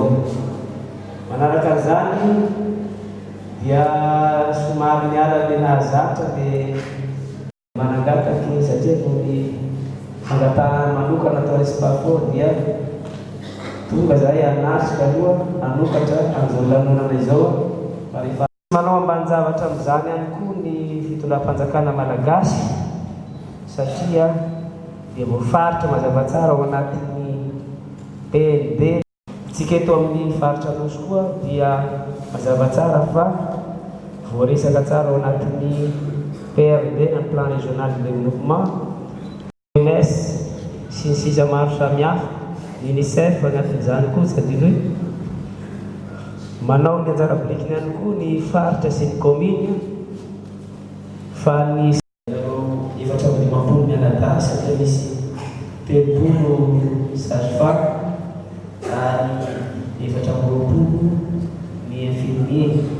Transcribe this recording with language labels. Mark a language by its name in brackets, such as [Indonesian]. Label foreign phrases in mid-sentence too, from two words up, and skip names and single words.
[Malagasy] Manaraka an'izany dia somary miala le nahazatra dia manangataky satria noho ny fangatahana manokana atao sport dia tonga zahay anasika aloha anokatra amin'izao lanonana izao fa rehefa manao ambanin-javatra amin'izany ihany koa ny fitondram-panjakana malagasy satria dia voafaritra mazava tsara ao anatin'ny PND. Tsika eto amin'ny faritra Anosy koa dia mazava tsara fa voaresaka tsara ao anatin'ny PRD, [French] un plan régional de développement, [Malagasy] OMS sy ny sisa maro samihafa, UNICEF agnatin'izany koa tsy adino hoe manao ny anjara bilikiny ihany koa ny faritra sy ny commune fa ny efatra amby dimampolo mianadahy satria misy telopolo sage-femme ary efatra amby roapolo ny infirmier.